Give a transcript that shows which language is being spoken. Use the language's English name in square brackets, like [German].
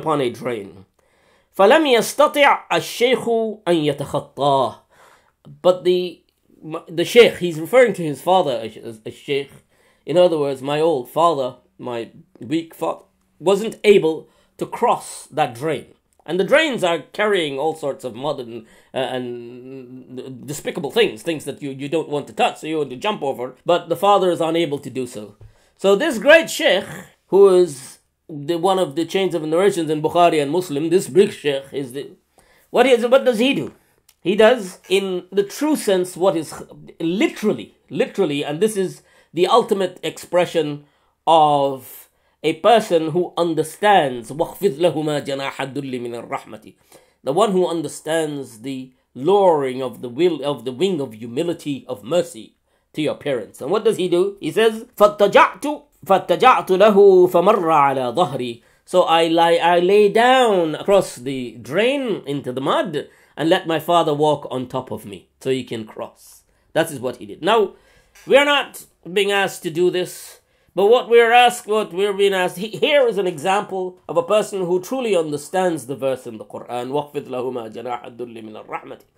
[Arabic] فلم يستطع الشيخ أن يتخطاه. [English] But the sheikh, he's referring to his father as a sheikh. In other words, my old father, my weak father, wasn't able to cross that drain. And the drains are carrying all sorts of mud and despicable things that you don't want to touch, so you want to jump over. But the father is unable to do so. So this great sheikh, who is one of the chains of narrations in Bukhari and Muslim, this big sheikh what does he do? He does, in the true sense, what is literally, and this is the ultimate expression of a person who understands [Arabic] وَخْفِضْ لَهُمَا جَنَاحَ الذُّلِّ مِنَ الرَّحْمَةِ, [English] the one who understands the lowering of the wing of humility, of mercy to your parents. And what does he do? He says, [Arabic] فَاتَّجَعْتُ لَهُ فَمَرَّ عَلَى ظَهْرِي. [English] So I lay down across the drain into the mud and let my father walk on top of me so he can cross. That is what he did. Now, we are not being asked to do this, But what we're being asked, here is an example of a person who truly understands the verse in the Quran, [Arabic] وَخْفِضْ لَهُمَا جَنَاحَ الذُّلِّ مِنَ الرَّحْمَةِ.